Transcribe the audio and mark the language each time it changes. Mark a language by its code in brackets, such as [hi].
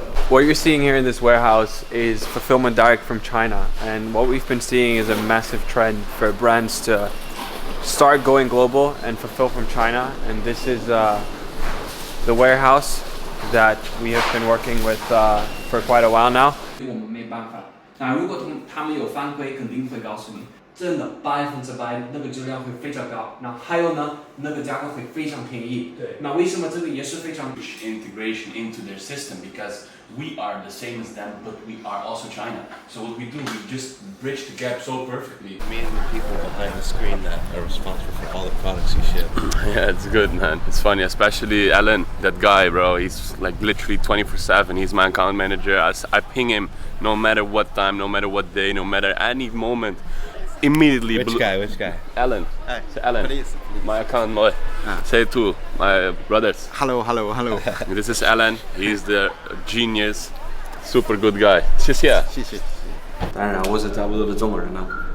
[en] What you're seeing here in this warehouse is fulfillment direct from China, and what we've been seeing is a massive trend for brands to start going global and fulfill from China. And this is the warehouse that we have been working with for quite a while now. [zh] 我们没办法。那如果他们有反馈，肯定会告诉你，真的100%那个质量会非常高。那还有呢，那个价格会非常便宜。对。那为什么这个也是非常 [en] integration into their system? Because we are the same as them, but we are also China. So what we do, we just bridge the gap so perfectly. Meeting the people behind the screen that are responsible for all the products you ship. Yeah, it's good, man. It's funny, especially Alan, that guy, bro. He's like literally 24/7. He's my account manager. I ping him no matter what time, no matter what day, no matter any moment. Immediately. Which guy? Alan. Hey, Say Alan. please. My account boy. Say it to my brothers. Hello. This is Alan. He's the genius, super good guy. [zh] 谢谢。谢谢。当然，我是差不多的中国人了。